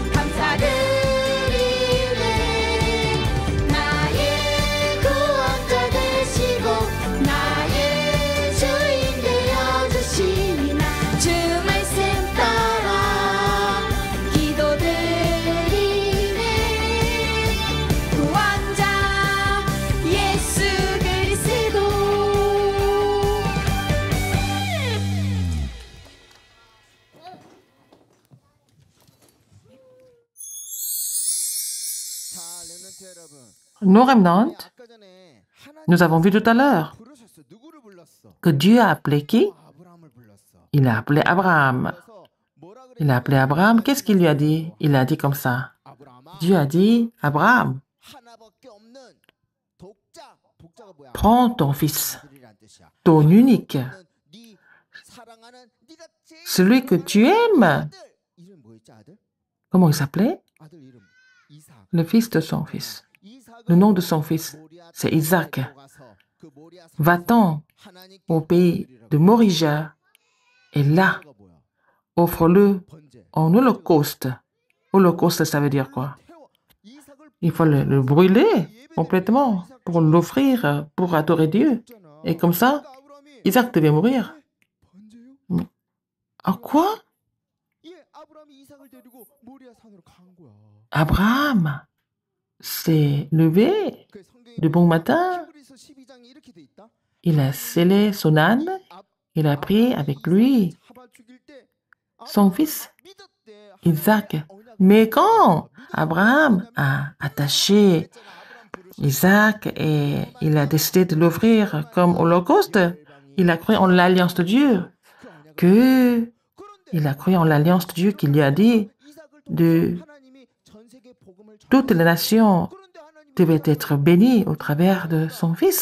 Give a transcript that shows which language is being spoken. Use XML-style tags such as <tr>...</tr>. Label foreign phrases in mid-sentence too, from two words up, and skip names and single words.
<ko>감사드리네 나의 구원자 되시고 나의 주인 되어주시니 나 주 말씀 따라 기도드리네 구원자 예수 그리스도 자, 렘넌트 여러분.</ko> <fr>Nos remnants,</fr> <ko>아까 전에 하나님</ko> <fr>nous avons vu tout à l'heure</fr> <ko>부르셨어. 누구를 불렀어?</ko> <fr>que Dieu a appelé qui?</fr> <ko>아브라함을 불렀어.</ko> <fr>Il a appelé Abraham.</fr> <ko>그래서 뭐라 그랬어?</ko> <fr>Il a appelé Abraham. Qu'est-ce qu'il lui a dit? Il a dit comme ça.</fr> <ko>아브라함아,</ko> <fr>Dieu a dit, Abraham,</fr> <ko>하나밖에 없는 독자. 독자가 뭐야?</ko> <fr>prends ton fils,</fr> <ko>아들이란 뜻이야.</ko> <fr>ton unique,</fr> <ko>네 사랑하는 네가 제일</ko> <fr>celui que tu aimes.</fr> <ko>아들. 이름 뭐였지, 아들?</ko> <fr>Comment il s'appelait?</fr> <ko>아들 이름 이삭.</ko> <fr>Le fils de son fils.</fr> <ko>이삭을</ko> <fr>Le nom de son fils, 모리아 c'est Isaac.</fr> <ko>들어가서 그 모리아</ko> <fr>Va-t'en</fr> <ko>하나님께</ko> <fr>au pays de Morija et là,</fr> <ko>뭐가 뭐야?</ko> <fr>offre-le</fr> <ko>번제.</ko> <fr>en holocauste. Holocauste, ça veut dire quoi?</fr> <ko>태워. 이삭을</ko> <fr>Il faut le brûler complètement pour l'offrir, pour adorer Dieu. Et comme ça,</fr> <ko>아브라함이</ko> <fr>Isaac devait mourir.</fr> <ko>번제요?</ko> <fr>À quoi?</fr> <ko>예, 아브라함이 이삭을 데리고 모리아 산으로 간 거야.</ko> <fr>Abraham s'est levé</fr> <ko>그 성경에</ko> <fr>de bon matin.</fr> <ko>히브리서 12장에 이렇게 돼 있다.</ko> <fr>Il a scellé son âne. Il a pris avec lui</fr> <ko>잡아 죽일 때</ko> <fr>son fils,</fr> <ko>믿었대.</ko> <fr>Isaac. Mais quand Abraham a attaché Isaac et il a décidé de l'offrir comme holocauste, il a cru en l'alliance de Dieu, il a cru en l'alliance de Dieu qui lui a dit de toutes les nations devaient être bénies au travers de son fils.</fr>